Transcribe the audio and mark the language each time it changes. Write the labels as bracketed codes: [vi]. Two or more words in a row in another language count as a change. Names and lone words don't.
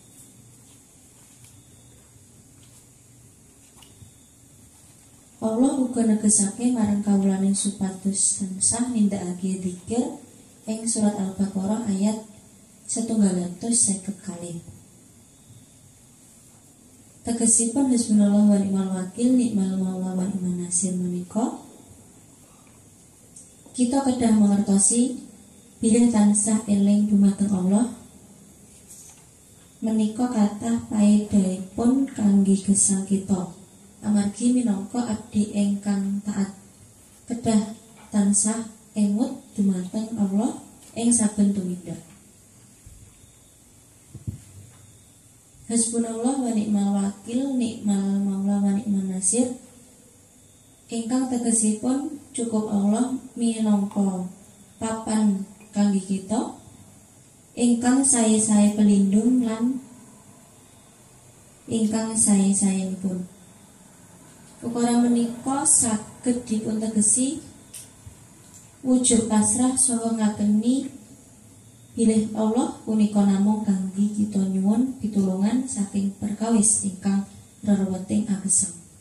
[jv] Allah uga negesake marang kawulane supados tansah nindakake dzikir ing surat Al-Baqarah ayat 150. Tegesipun [ar] حسبنا الله ونعم الوكيل نعم المولى ونعم النصير [jv] menika kita kedah mangertosi bilih tansah eling dumateng Allah menika kathah paedahipun kangge gesang kita. Amargi minangka abdi ingkang taat kedah tansah emut dumateng Allah ing saben tumindak. [ar] حسبنا الله ونعم الوكيل نعم المولى ونعم النصير [jv] ingkang tegesipun cukup Allah minangka papan kangge kita ingkang sae-sae pelindung lan ingkang sae-saenipun. Ukara menika saged dipuntegesi wujud pasrah saha ngakeni bilih Allah punika namung kangge kita nyuwun pitulungan saking perkawis ingkang rereweting agesang.